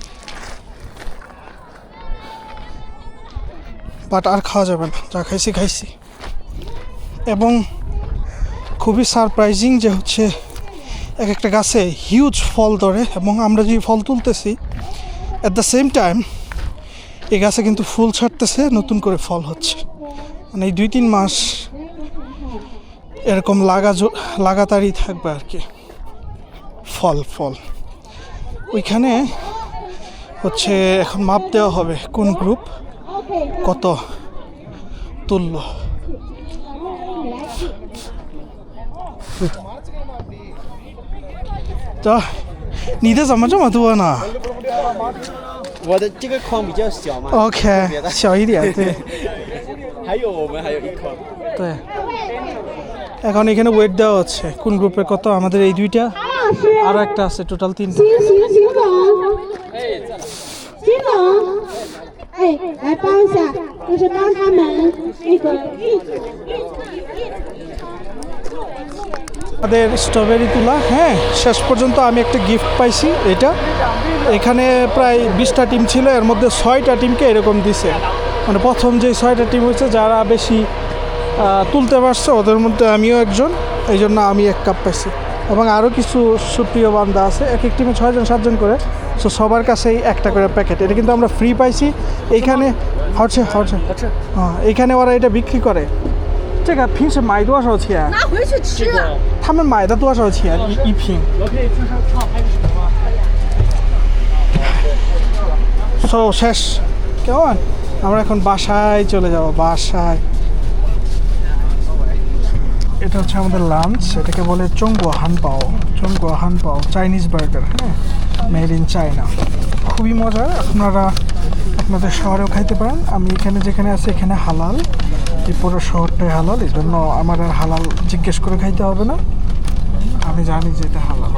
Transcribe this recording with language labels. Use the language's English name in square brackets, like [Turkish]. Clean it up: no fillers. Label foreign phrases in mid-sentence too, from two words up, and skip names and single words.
[Bangla] বাট আর খাওয়া যাবে না যা খাইছি এবং খুবই সারপ্রাইজিং যে হচ্ছে এক একটা গাছে হিউজ ফল ধরে এবং আমরা যে ফল তুলতেছি [English] at the same time [Bangla] এই গাছে কিন্তু ফুল ছাড়তেছে নতুন করে ফল হচ্ছে মানে এই 2-3 মাস এরকম লাগাতারই থাকবে আর কি ফল ওইখানে হচ্ছে এখন মাপ দেওয়া হবে কোন গ্রুপ কত তুলল [Chinese] 자你的怎么这么多呢我的这个筐比较小嘛 OK 小一点对我们还有一筐 [Bangla] 对 এখন এখানে ওয়েট দেওয়া হচ্ছে কোন গ্রুপের কত আমাদের এই দুইটা আর একটা আছে টোটাল 3টা [Chinese] 金龙，哎，来帮一下，就是帮他们那个 [Bangla] আমাদের স্ট্রবেরি তুলা হ্যাঁ শেষ পর্যন্ত আমি একটা গিফট পাইছি এটা এখানে প্রায় 20টা টিম ছিল এর মধ্যে 6টা টিমকে এরকম দিছে মানে প্রথম যে 6টা টিম হয়েছে যারা বেশি তুলতে পারছে ওদের মধ্যে আমিও একজন এই জন্য আমি 1 কাপ পাইছি এবং আরও কিছু সুপ্রিয় বান্দা আছে এক এক টিমে 6 জন 7 জন করে সো সবার কাছেই একটা করে প্যাকেট এটা কিন্তু আমরা ফ্রি পাইছি এইখানে হচ্ছে এইখানে ওরা এটা বিক্রি করে [Chinese] 这个平时买多少钱？拿回去吃了。他们买的多少钱一瓶？ [Bangla] So শেষ কেমন আমরা এখন বাসায় চলে যাব বাসায় এটা হচ্ছে আমাদের লাঞ্চ এটাকে বলে চংগুয়া হানপাও [English] Chinese burger [Bangla] হ্যাঁ [English] made in China [Bangla] খুবই মজার আপনারা আপনাদের শহরেও খাইতে পারেন আমি এখানে যেখানে আছি এখানে হালাল এই পুরো শহরটাই হালাল, এই জন্য আমার আর হালাল জিজ্ঞেস করে খাইতে হবে না, আমি জানি যে এটা হালাল।